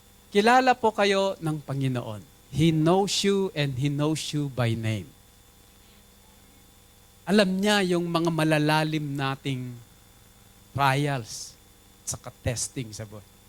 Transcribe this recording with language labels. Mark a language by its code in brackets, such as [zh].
[tl] Kilala po kayo ng Panginoon. [en] He knows you and He knows you by name. [tl] Alam niya yung mga malalalim nating trials at testing sa buhay.